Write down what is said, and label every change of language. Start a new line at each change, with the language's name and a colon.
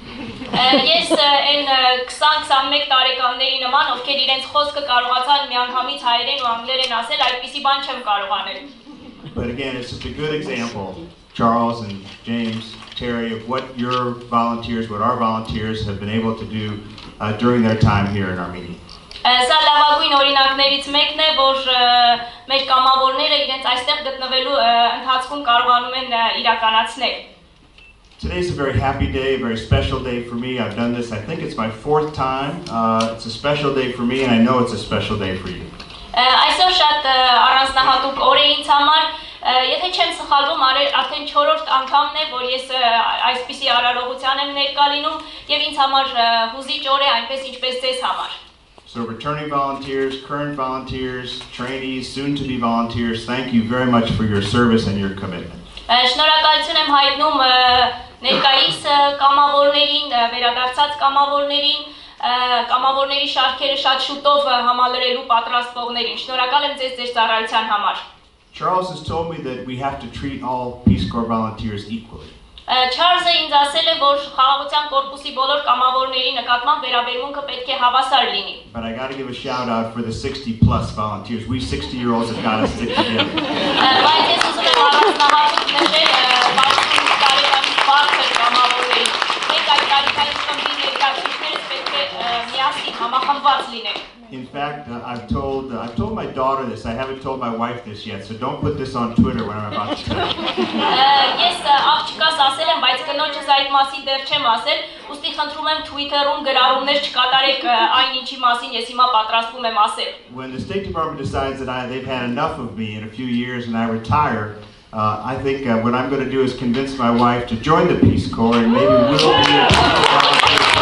Armenian: Ես այն 20-21 տարեկանների նման, ովքեր իրենց խոսքը կարողացան միանգամից հայերեն ու անգլերեն ասել, այդպիսի բան չեմ կարող անել։
English: But again, it's just a good example, Charles and James, Terry, of what your volunteers, what our volunteers have been able to do during their time here in Armenia.
Armenian: Սա լավագույն օրինակներից մեկն է, որ մեր կամավորները իրենց այստեղ գտնվելու ընթացքում կարողանում են իրականացնել։
English: Today's a very happy day, a very special day for me. I've done this, I think it's my 4th time. It's a special day for me, and I know it's a special day for you.
Armenian: Այսօր շատ առանձնահատուկ օր է ինձ համար, եթե չեմ սխալվում, արդեն 4-րդ անգամն է, որ ես այսպիսի արարողության եմ ներկա լինում, եւ ինձ համար հուզիչ օր է, այնպես ինչպես ձեզ համար։
English: So returning volunteers, current volunteers, trainees, soon-to-be volunteers, thank you very much for your service and your commitment.
Armenian: Շնորհակալություն եմ հայտնում ներկայիս կամավորներին, վերադարձած կամավորներին, կամավորների շարքերը շատ շուտով համալրելու պատրաստվողներին։ Շնորհակալ եմ ձեզ ձեր ծառայության համար։
English: Charles has told me that we have to treat all Peace Corps volunteers equally.
Armenian: Չարլզը ինձ ասել է, որ խաղաղության կորպուսի բոլոր կամավորների նկատմամբ վերաբերմունքը պետք է հավասար լինի։
English: But I got to give a shout out for the 60+ volunteers. We 60-year-olds have got to stick together.
Armenian: Բայց ես ուզում եմ առանձնահատուկ նշել 65 տարեկանից բարձր կամավորներին։ Մենք այդ տարիքային խմբի ներկայացուցիչներս պետք է միասին համախմբված լինենք։
English: In fact, I've told my daughter this. I haven't told my wife this yet, so don't put this on Twitter when I'm about to tell you.
Armenian: Ես աղջկաս ասել եմ, բայց կնոջս այդ մասին դեռ չեմ ասել, ուստի խնդրում եմ Twitter-ում գրառումներ չկատարեք այն ինչի մասին ես հիմա պատրաստվում եմ ասել։
English: When the State Department decides that they've had enough of me in a few years and I retire, I think what I'm going to do is convince my wife to join the Peace Corps and maybe we'll be